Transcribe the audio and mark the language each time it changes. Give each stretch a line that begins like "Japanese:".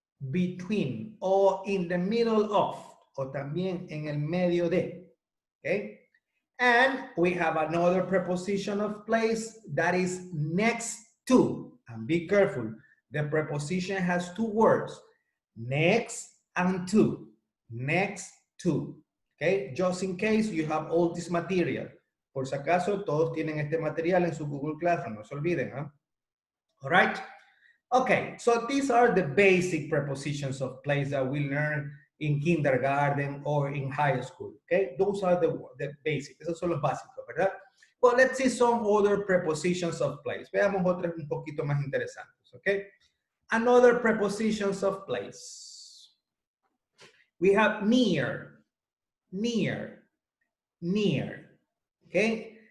English: Between, or in the middle of,
Spanish: o también en el medio de,
English: okay? And we have another preposition of place that is next to. And be careful, the preposition has 2 words, next and to. Next to. Okay, just in case you have all this material.
Spanish: Por si acaso, todos tienen este material en su Google Classroom, no se olviden, ¿eh?
English: All right? Okay, so these are the basic prepositions of place that we learn in kindergarten or in high school, okay? Those are the basic,
Spanish: esos son los básicos, ¿verdad?
English: Well, let's see some other prepositions of place.
Spanish: Veamos otras un poquito más interesantes,
English: okay? Another prepositions of place. We have near, near, near, okay?